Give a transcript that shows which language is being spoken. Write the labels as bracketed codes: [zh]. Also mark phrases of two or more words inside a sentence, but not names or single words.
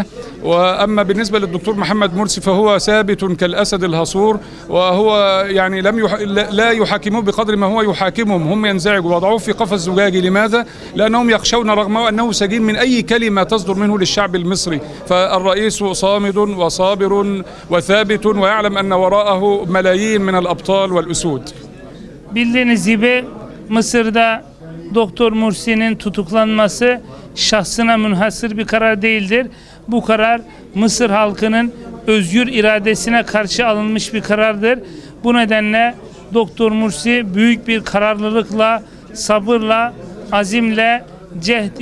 [ar] وأما بالنسبة للدكتور محمد مرسي فهو ثابت كالأسد الهصور، وهو يعني لا يحاكموه بقدر ما هو يحاكمهم. هم ينزعجوا وضعوه في قفص زجاجي. لماذا؟ لأنهم يخشون رغم أنه سجين من أي كلمة تصدر منه للشعب المصري. فالرئيس صامد وصابر وثابت ويعلم أن وراءه ملايين من الأبطال والأسود. [tr] Bildiğiniz gibi Mısır'da Doktor Mursi'nin tutuklanması şahsına münhasır bir karar değildir. Bu karar Mısır halkının özgür iradesine karşı alınmış bir karardır. Bu nedenle Doktor Mursi büyük bir kararlılıkla, sabırla, azimle, cehd